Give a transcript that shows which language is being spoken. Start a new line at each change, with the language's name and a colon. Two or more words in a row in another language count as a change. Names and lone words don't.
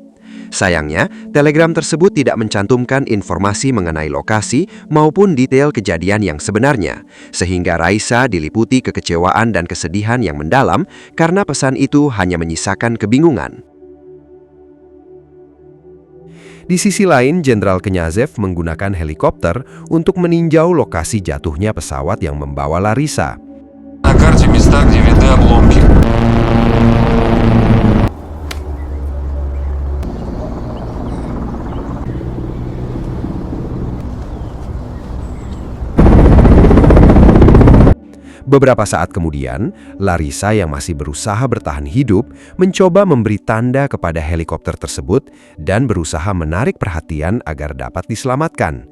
Indonesian: Sayangnya, telegram tersebut tidak mencantumkan informasi mengenai lokasi maupun detail kejadian yang sebenarnya, sehingga Raisa diliputi kekecewaan dan kesedihan yang mendalam karena pesan itu hanya menyisakan kebingungan. Di sisi lain, Jenderal Kenyazev menggunakan helikopter untuk meninjau lokasi jatuhnya pesawat yang membawa Larisa.
Russian: На карте места, где видны обломки.
Indonesian: Beberapa saat kemudian, Larisa yang masih berusaha bertahan hidup mencoba memberi tanda kepada helikopter tersebut dan berusaha menarik perhatian agar dapat diselamatkan.